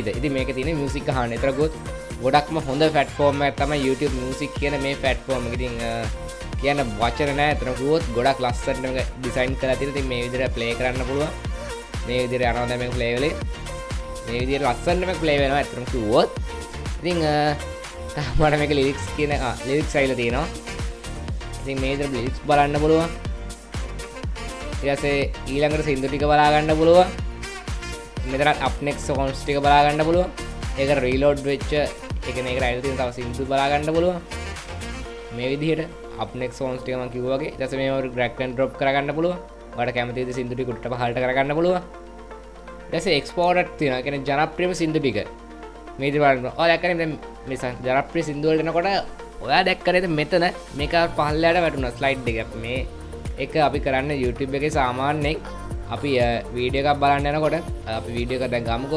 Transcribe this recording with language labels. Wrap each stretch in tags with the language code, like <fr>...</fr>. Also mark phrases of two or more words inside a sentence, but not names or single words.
<si>ඉතින් මේකේ තියෙන music අහන්න. ඒතර ගොඩක්ම හොඳ platform එකක් තමයි YouTube Music කියන මේ platform එක. ඉතින් කියන්න වචන නැහැ. අතන කිව්වොත් ගොඩක් ලස්සනට මේක design කරලා තියෙනවා. ඉතින් මේ විදිහට play කරන්න පුළුවන්. මේ විදිහට යනවා දැන් මේක play වෙලේ. මේ විදිහට ලස්සනට මේක play වෙනවා අතන කිව්වොත්. ඉතින් මට මේක lyrics කියන lyrics style තියෙනවා. ඉතින් මේ විදිහට lyrics බලන්න පුළුවන්. ඊට පස්සේ ඊළඟට සින්දු ටික බලා ගන්න පුළුවන්. මෙතන</si> <en>up next songs</en> <si>ටික බලා ගන්න පුළුවන්. ඒක reload වෙච්ච ඒ කියන්නේ ඒකට ඇවිල්ලා තියෙන තව සින්දු බලා ගන්න පුළුවන්. මේ විදිහට</si> <en>up next songs</en> <si>ටික මම කිව්වා වගේ ඊට පස්සේ මේව</si> <en>drag and drop</en> <si>කරගන්න පුළුවන්. ඔයාලට කැමති විදිහට සින්දු ටික උඩට පහළට කරගන්න පුළුවන්. ඊට පස්සේ exported තියෙනවා. ඒ කියන්නේ ජනප්‍රියම සින්දු ටික. මේ විදිහට බලන්න. ඔයා දැක්කනේ දැන් මේ ජනප්‍රිය සින්දු වලට එනකොට ඔයා දැක්කනේ මෙතන මේක පහළට වැටුණා slide එක. මේ එක අපි කරන්නේ YouTube එකේ සාමාන්‍යයෙන් අපි වීඩියෝ එකක් බලන්න යනකොට අපි වීඩියෝ එක දැන් ගමුකෝ.</si>